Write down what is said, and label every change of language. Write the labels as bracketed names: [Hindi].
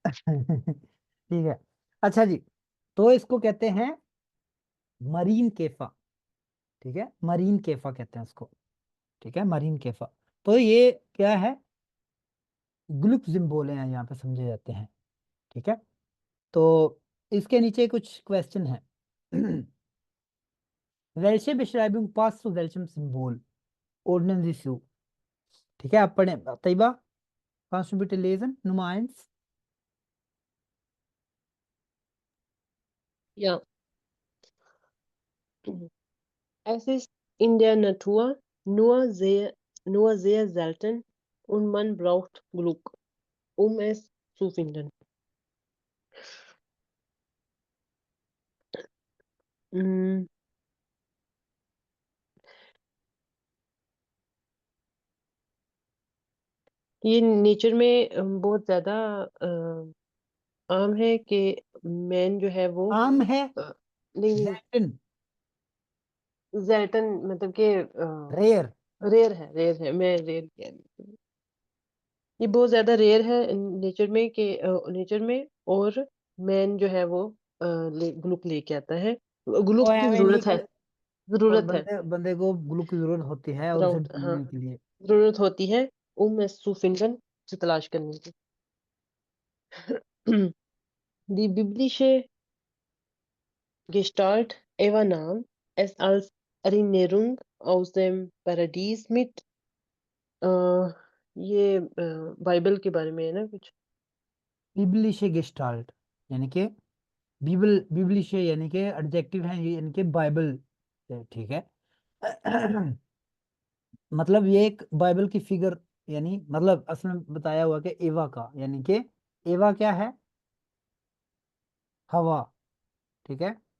[Hindi] ठीक है। अच्छा जी, तो इसको कहते हैं मरीन केफा। ठीक है, मरीन केफा कहते हैं उसको। ठीक है, मरीन केफा। तो ये क्या है? ग्लूप सिंबल हैं यहाँ पे समझे जाते हैं। ठीक है। तो इसके नीचे कुछ क्वेश्चन है। [German] Welche Beschreibung passt zu welchem Symbol? Ordnen Sie zu. [Hindi] ठीक है, आप पढ़ें। [German] तैयबा, kannst du bitte lesen? Nummer 1. Ja. Es ist in der Natur nur sehr selten und man braucht Glück, um es zu finden. [Hindi] Mm, ये nature में बहुत ज्यादा आम है कि मैन जो है वो आम है। नहीं [German] Selten, [Hindi] ज़ैटन मतलब कि [English] rare. [Hindi] रेयर है मैं रेयर कह रही हूँ। ये बहुत ज्यादा रेयर है नेचर में कि नेचर में, और मैन जो है वो ग्लूक लेके आता है, वो ग्लूक की है यानी जरूरत है, कि और जरूरत है बंदे बंदे को ग्लू की जरूरत होती है, और उसे राउंड, हाँ ढूंढने के लिए। जरूरत होती है [German] es zu finden [Hindi] से तलाश करने की। [German] Die biblische Gestalt Eva nahm es als Erinnerung aus dem Paradies mit। [Hindi] ये बाइबल के बारे में है ना कुछ। बिबलिशे गेस्टाल्ट यानी कि बिबलिशे यानी कि एडजेक्टिव है ये, यानी कि बाइबल से। ठीक है। मतलब ये एक बाइबल की फिगर, यानी मतलब असल में बताया हुआ कि एवा का, यानी कि एवा क्या है? हवा। ठीक है।